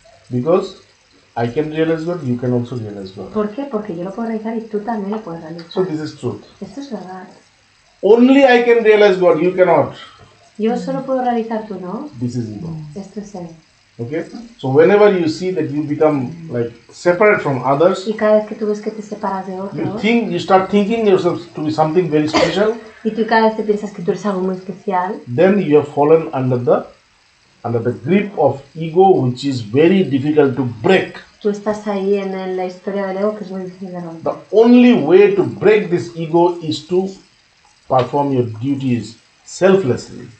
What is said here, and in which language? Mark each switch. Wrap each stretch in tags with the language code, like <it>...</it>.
<en>Because I can realize God, you can also realize God.</en> <es>¿Por qué? Porque yo lo puedo realizar y tú también lo puedes realizar.</es> <en>So this is truth.</en> <es>Esto es verdad.</es> <en>Only I can realize God, you cannot.</en> <es>Yo solo puedo realizar, tú no.</es> <en>This is ego.</en> <es>Esto es ego.</es> <en>Okay? So whenever you see that you become like separate from others,</en> <es>Y cada vez que tú ves que te separas de otros,</es> <en>you start thinking yourself to be something very special,</en> <es>y tú cada vez te piensas que tú eres algo muy especial,</es> <en>then you have fallen under the grip of ego, which is very difficult to break.</en> <es>tú estás ahí en la historia del ego que es muy difícil de romper.</es> <en>The only way to break this ego is to perform your duties selflessly.</en>